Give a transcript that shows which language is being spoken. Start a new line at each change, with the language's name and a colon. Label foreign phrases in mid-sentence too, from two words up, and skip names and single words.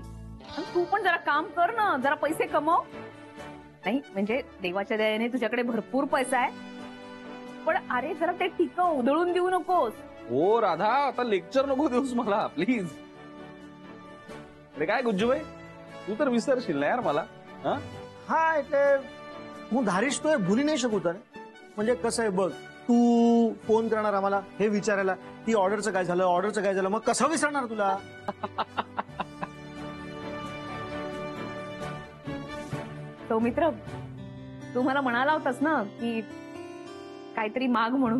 Marathi: आणि तू पण जरा काम कर ना. जरा पैसे कमव. नाही म्हणजे देवाच्या दयाने तुझ्याकडे भरपूर पैसा आहे पण अरे जरा ते टिकव. उधळून देऊ नकोस. हो राधा आता लेक्चर नको देऊस मला प्लीज. अरे काय गुज्जूबाई तू तर विसरशील ना यार मला.
Gujarati: હા એટલે હું ધારીશ તો એ ભૂલી નહીં શકું તને.
Marathi: म्हणजे कसं आहे बघ तू फोन करणार आम्हाला हे विचारायला की ऑर्डरचं काय झालं मग कसं विसरणार तुला. सौमित्र तू मला म्हणाला होतास ना की काहीतरी माग म्हणून.